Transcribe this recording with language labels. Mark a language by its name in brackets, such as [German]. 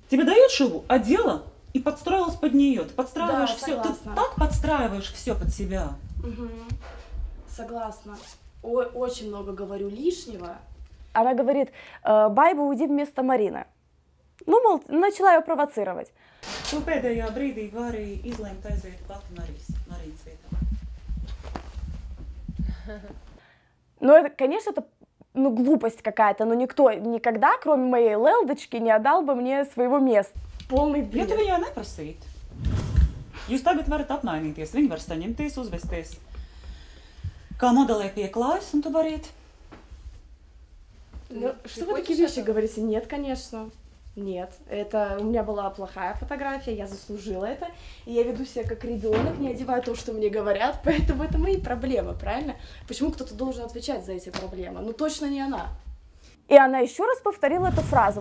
[Russian] Тебе дают шубу, одела и подстроилась под нее. Ты подстраиваешь все, ты так подстраиваешь все под себя. Угу. Согласна. Очень много говорю лишнего. Она говорит: Байба, уйди вместо Марины. Ну, мол, начала ее провоцировать. [Latvian] Tu pēdējā brīdī vari izlemt aiziet pati Marijas vietā. [Russian] Ну, это, конечно, это глупость какая-то, но никто никогда, кроме моей Лелдочки, не отдал бы мне своего места. Полный бред. [Latvian] Ja tu viņai neprasītu, jūs tagad varat apmainīties, viņi var saņemties, uzvesties kā modelē pieklājas, un tu variet. [Russian] Ну, что вы такие вещи говорите? Нет, конечно. Нет, это у меня была плохая фотография, я заслужила это, и я веду себя как ребенок, не одеваю то, что мне говорят, поэтому это мои проблемы, правильно? Почему кто-то должен отвечать за эти проблемы? Ну, точно не она. И она еще раз повторила эту фразу.